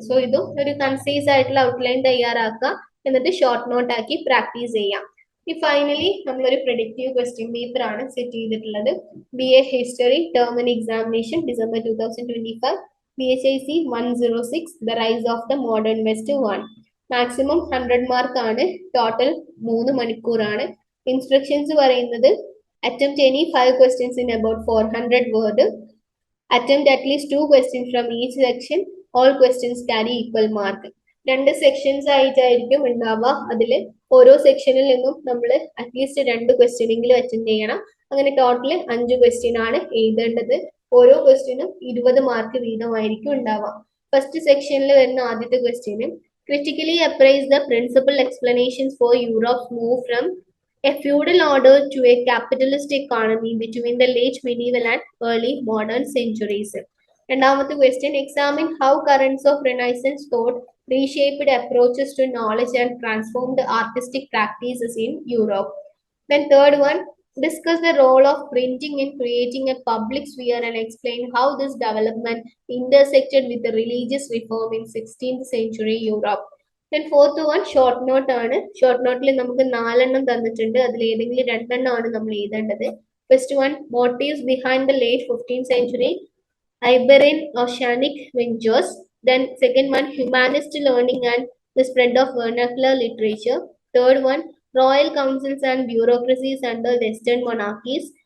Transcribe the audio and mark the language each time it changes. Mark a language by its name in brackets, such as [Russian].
[Malayalam] So ഇതും ഒരു concise ആയിട്ടുള്ള ഔട്ട്ലൈൻ തയ്യാറാക്കുക, എന്നിട്ട് ഷോർട്ട് നോട്ട് ആക്കി പ്രാക്ടീസ് ചെയ്യാം. ഈ ഫൈനലി നമ്മളൊരു പ്രെഡിക്റ്റീവ് ക്വസ്റ്റ്യൻ പേപ്പർ ആണ് സെറ്റ് ചെയ്തിട്ടുള്ളത്. [English] BA history term and examination December 2025, BHIC 106, the rise of the modern west 1. [Malayalam] Maximum 100 mark ആണ്. ടോട്ടൽ 3 മണിക്കൂറാണ്. ഇൻസ്ട്രക്ഷൻസ് പറയുന്നത് [English] attempt any 5 questions in about 400 word. Attempt at least 2 questions from each section. All questions carry equal mark. [Malayalam] 2 sections ആയിട്ടായിരിക്കും ഉണ്ടാവുക. അതിൽ ഓരോ സെക്ഷനിൽ നിന്നും നമ്മൾ അറ്റ്ലീസ്റ്റ് 2 ക്വസ്റ്റ്യൻ എങ്കിലും അറ്റൻഡ് ചെയ്യണം. അങ്ങനെ ടോട്ടൽ 5 ക്വസ്റ്റ്യൻ ആണ് എഴുതേണ്ടത്. ഓരോ ക്വസ്റ്റ്യനും 20 മാർക്ക് വീതമായിരിക്കും ഉണ്ടാവുക. ഫസ്റ്റ് സെക്ഷനിൽ വരുന്ന ആദ്യത്തെ question [English] critically appraise the principal explanations for Europe's move from a feudal order to a capitalist economy between the late medieval and early modern centuries. [Malayalam] രണ്ടാമത്തെ question [English] examine how currents of Renaissance thought reshaped approaches to knowledge and transformed artistic practices in Europe. Then third one, discuss the role of printing in creating a public sphere and explain how this development intersected with the religious reform in 16th century Europe. Then fourth one, short note [Malayalam] ആണ്. Short നോട്ടിൽ നമുക്ക് 4 എണ്ണം തന്നിട്ടുണ്ട്. അതിൽ ഏതെങ്കിലും 2 എണ്ണമാണ് നമ്മൾ എഴുതേണ്ടത്. [English] First one, motives behind the late 15th century Iberian oceanic ventures. Then second one, humanist learning and the spread of vernacular literature. Third one, royal councils and bureaucracies under Western monarchies.